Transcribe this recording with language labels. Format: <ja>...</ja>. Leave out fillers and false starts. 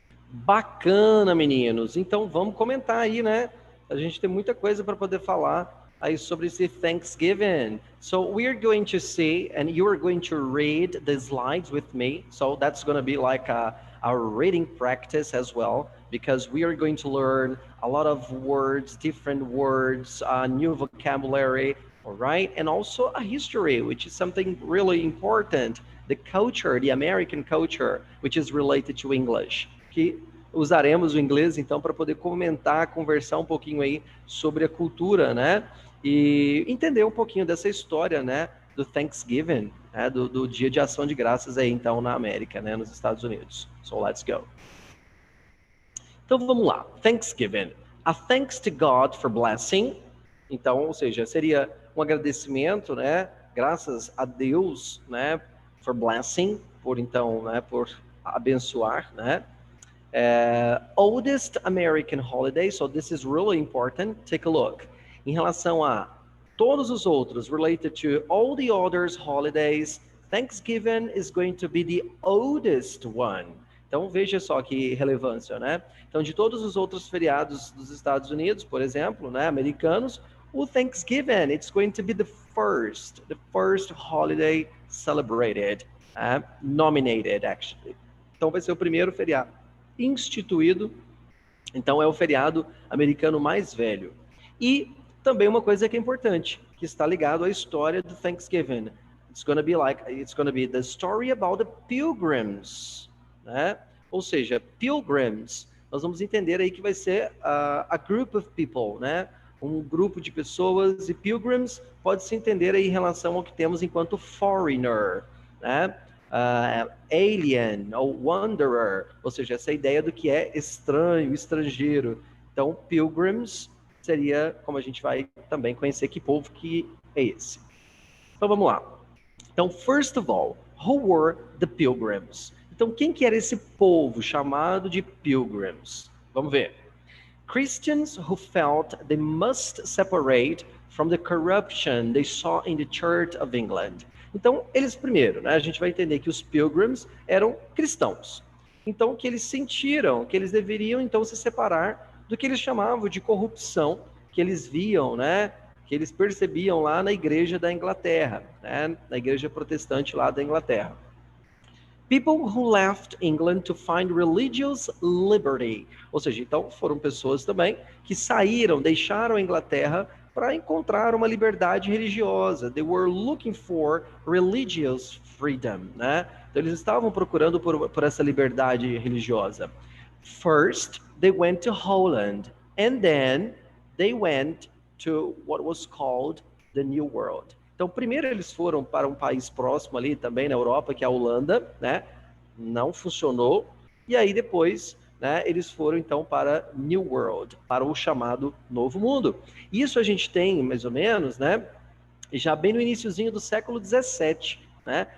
<pt>Bacana, meninos. Então vamos comentar aí, né? A gente tem muita coisa para poder falar aí sobre esse Thanksgiving.</pt> <en>So we are going to see, and you are going to read the slides with me. So that's going to be like a reading practice as well, because we are going to learn a lot of words, different words, new vocabulary, all right? And also a history, which is something really important. The culture, the American culture, which is related to English.</en> <pt>Que usaremos o inglês, então, para poder comentar, conversar um pouquinho aí sobre a cultura, né? E entender um pouquinho dessa história, né? Do Thanksgiving, né? Do Dia de Ação de Graças aí, então, na América, né? Nos Estados Unidos.</pt> <en>So, let's go.</en> <pt>Então, vamos lá. Thanksgiving.</pt> <en>A thanks to God for blessing.</en> <pt>Então, ou seja, seria um agradecimento, né? Graças a Deus, né?</pt> <en>For blessing,</en> <pt>por então, né? Por abençoar, né?</pt> <en>Oldest American holiday, so this is really important. Take a look.</en> <pt>Em relação a todos os outros,</pt> <en>related to all the others holidays, Thanksgiving is going to be the oldest one.</en> <pt>Então veja só que relevância, né? Então de todos os outros feriados dos Estados Unidos, por exemplo, né, americanos, o Thanksgiving,</pt> <en>it's going to be the first holiday celebrated, nominated actually.</en> <pt>Então vai ser o primeiro feriado instituído, então é o feriado americano mais velho. E também uma coisa que é importante, que está ligado à história do Thanksgiving.</pt> <en>It's going to be the story about the pilgrims, né?</en> <pt>Ou seja, pilgrims, nós vamos entender aí que vai ser</pt> <en>a group of people,</en> <pt>né? Um grupo de pessoas, e pilgrims pode se entender aí em relação ao que temos enquanto foreigner, né? Alien ou wanderer, ou seja, essa ideia do que é estranho, estrangeiro. Então, pilgrims seria, como a gente vai também conhecer que povo que é esse. Então, vamos lá.</pt> <en>Então, first of all, who were the pilgrims?</en> <pt>Então, quem que era esse povo chamado de pilgrims? Vamos ver.</pt> <en>Christians who felt they must separate from the corruption they saw in the Church of England.</en> <pt>Então, eles primeiro, né, a gente vai entender que os pilgrims eram cristãos. Então, que eles sentiram que eles deveriam, então, se separar do que eles chamavam de corrupção, que eles viam, né, que eles percebiam lá na igreja da Inglaterra, né, na igreja protestante lá da Inglaterra.</pt> <en>People who left England to find religious liberty.</en> <pt>Ou seja, então foram pessoas também que saíram, deixaram a Inglaterra para encontrar uma liberdade religiosa.</pt> <en>They were looking for religious freedom, né?</en> <pt>Então eles estavam procurando por essa liberdade religiosa.</pt> <en>First, they went to Holland, and then they went to what was called the New World.</en> <pt>Então, primeiro eles foram para um país próximo ali também na Europa, que é a Holanda, né? Não funcionou. E aí depois, né, eles foram então para New World, para o chamado Novo Mundo. Isso a gente tem mais ou menos, né? Já bem no iniciozinho do século 17, né?</pt>